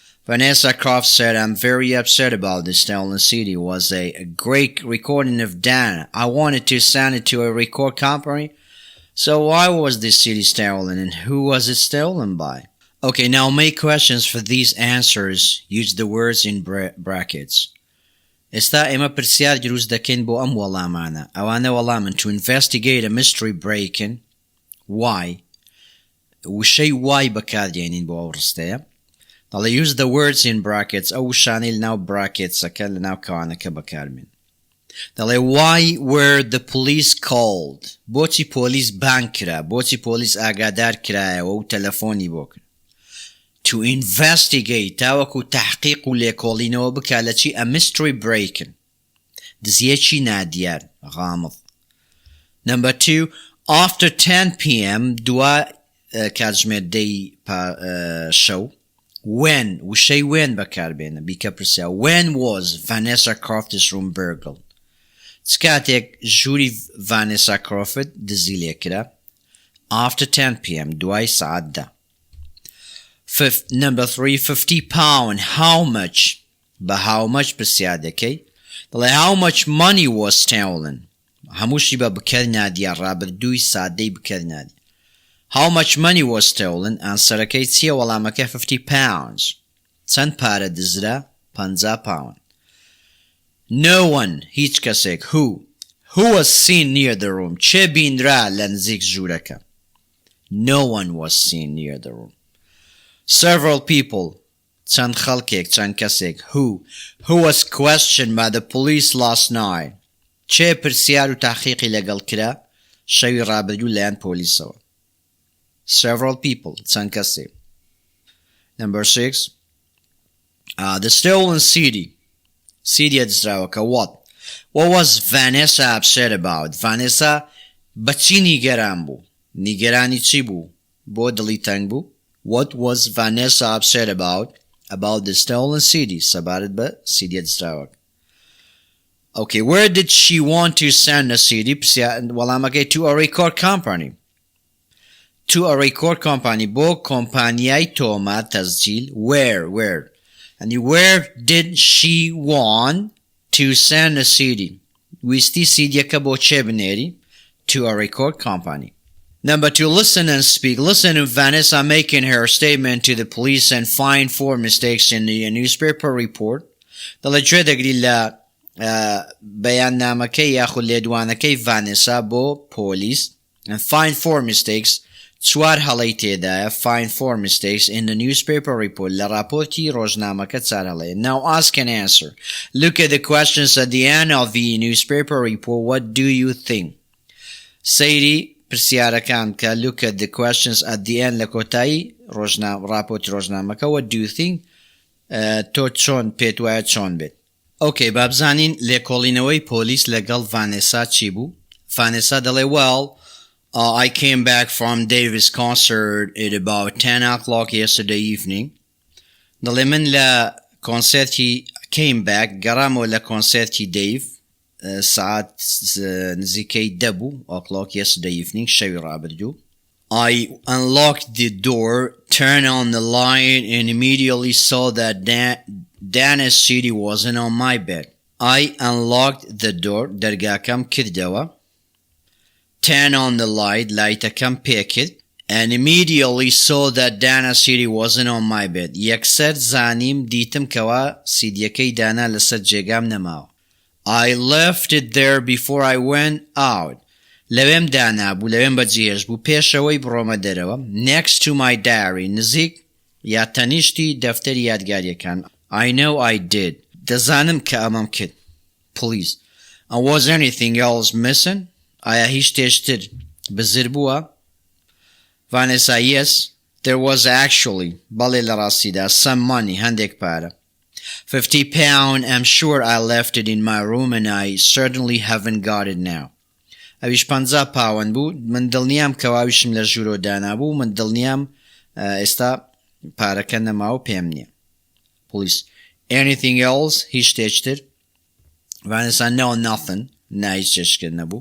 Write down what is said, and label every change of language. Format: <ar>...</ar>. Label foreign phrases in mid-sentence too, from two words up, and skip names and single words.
<en>Vanessa Croft said, I'm very upset about the stolen CD. It was a great recording of Dana. I wanted to send it to a record company. So why was this CD stolen and who was it stolen by? Okay, now make questions for these answers. Use the words in brackets.</en> <ckb>ئێستا ئێمە پرسیار دروست دەکەین بۆ ئەم وەڵامانە. ئەوانە وەڵامن</ckb> <en>to investigate a mystery break-in. Why?</en> <ckb>وشەی why بەکاردێنین بۆ ئەو ڕستەیە.</ckb> <en>دەڵێ use the words in brackets.</en> <ckb>ئەو وشانەی لەناو bracketsەکە لەناو کەوانەکە بەکاربێن.</ckb> <en>دەڵێ why were the police called?</en> <ckb>بۆچی پۆلیس بانگ کرا؟ بۆچی پۆلیس ئاگادار کرایەوە و تەلەفۆنی بۆ کرد؟</ckb> <en>To investigate</en> <ckb>تاوەکو تحقیق و لێکۆڵینەوە بکا لە چی؟</ckb> <en>A mystery break-in.</en> <ckb>دزیەکی نادیار غامض.</ckb> <en>Number 2. After 10 p.m.</en> <ckb>دوا کاتژمێر دەی شەو. When وشەی when بەکاربێنە بیکە پرسیار.</ckb> <en>When was Vanessa Croft's room burgled?</en> <ckb>چ کاتێک ژووری Vanessa Croft دزی لێکرا؟</ckb> <en>After 10 p.m.</en> <ckb>دوای سعات دا.</ckb> <en>Number 3. £50. How much? But how much</en> <ckb>پرسیار دەکەی؟</ckb> <en>دەڵێ how much money was stolen?</en> <ckb>هەمووشی بە بکەرنادیە ڕابردووی سادەی بکەرنادی.</ckb> <en>How much money was stolen?</en> <ckb>ئانسەرەکەی چییە؟ وەڵامەکە £50. چەند پارە دزرا؟</ckb> <en>£50. No one.</en> <ckb>هیچ کەسێک.</ckb> <en>Who was seen near the room?</en> <ckb>چێ بینرا لە نزیک ژوورەکە؟</ckb> <en>No one was seen near the room. Several people.</en> <ckb>چەند خەڵکێک چەند کەسێک.</ckb> <en>Who was questioned by the police last night?</en> <ckb>چێ پرسیار و تحقیقی لەگەڵ کرا شەوی ڕابردوو لەلایەن پۆلیسەوە؟</ckb> <en>Several people.</en> <ckb>چەند کەسێک.</ckb> <en>Number 6. The stolen CD. CD دزراوەکە. What was Vanessa upset about?</en> <ckb>Vanessa بەچی نیگەران بوو؟ نیگەرانی چی بوو؟ بۆ دڵی تەنگ بوو؟</ckb> <en>What was Vanessa upset about? About the stolen CD.</en> <ckb>سەبارەت بە CD دزراوەکە.</ckb> <en>Okay, where did she want to send a CD? وەڵامەکەی to a record company. To a record company.</en> <ckb>بۆ کۆمپانیای تۆمە تەسجیل.</ckb> <en>Where? And where did she want to send a CD?</en> <ckb>ویستی CDەکە بۆ چێ بنێری؟</ckb> <en>To a record company. Number 2. Listen and speak. Listen to Vanessa making her statement to the police and find 4 mistakes in the newspaper report.</en> <ckb>دەڵێ گوێ دەگری لە بەیاننامەکەی یاخود لێدوانەکەی Vanessa بۆ پۆلیس</ckb> <en>and find 4 mistakes.</en> <ckb>چوار هەڵەی تێدایە.</ckb> <en>Find 4 mistakes in the newspaper report.</en> <ckb>لە راپۆرتی ڕۆژنامەکە چار هەڵەیە.</ckb> <en>Now ask and answer. Look at the questions at the end of the newspaper report. What do you think?</en> <ckb>سەیری پرسیارەکان کە</ckb> <en>look at the questions at the end</en> <ckb>لە کۆتایی راپۆرتی ڕۆژنامەکە.</ckb> <en>What do you think?</en> <ckb>تۆ چۆن پێت وایە چۆن بێت؟ Okay, بابزانین لێکۆڵینەوەی پۆلیس لەگەڵ Vanessa چی بوو؟</ckb> <en>Vanessa دەڵێ well, I came back from Davis' concert at about 10 o'clock yesterday evening.</en> <ckb>دەڵێ من لە کۆنسەرتی</ckb> <en>came back</en> <ckb>گەڕامەوە لە کۆنسەرتی Dave ساعت نزیکەی</ckb> <en>10 o'clock yesterday evening</en> <ckb>شەوی ڕابردوو.</ckb> <en>I unlocked the door, turned on the light and immediately saw that Dana's CD wasn't on my bed. I unlocked the door,</en> <ckb>دەرگاکەم کردەوە.</ckb> <en>Turn on the light,</en> <ckb>لایتەکەم پێکرد.</ckb> <en>And immediately saw that Dana's CD wasn't on my bed.</en> <ckb>یەکسەر زانیم دیتم کەوا سیدیەکەی دانا لەسەر جێگام نەماوە.</ckb> <en>I left it there before I went out.</en> <ckb>لەوێم دانابوو لەوێم بەجێهێش بوو پێشەوەی بڕۆمە دەرەوە.</ckb> <en>Next to my diary.</en> <ckb>نزیک یا تەنیشتی دەفتەری یادگاریەکان.</ckb> <en>I know I did.</en> <ckb>دەزانم کە ئەمەم کرد.</ckb> <en>Please. And was anything else missing?</en> <ckb>ئایا هیچ شتێشتر بزر بووە؟</ckb> <en>Vanessa, yes, there was actually.</en> <ckb>بەڵێ لە ڕاستیدا</ckb> <en>some money.</en> <ckb>هەندێک پارە. £50.</ckb> <en>I'm sure I left it in my room and I certainly haven't got it now.</en> <ckb>ئەویش £50 بوو. من دڵنیام کەواویشم لە ژوورۆ دانابوو. من دڵنیام ئێستا پارەکە نەماوە پێم نییە.</ckb> <en>Police. Anything else?</en> <ckb>هیچ شتێکتر؟</ckb> <en>Vanessa, no, nothing.</en> <ckb>نا هیچ شتێکتر نەبوو.</ckb>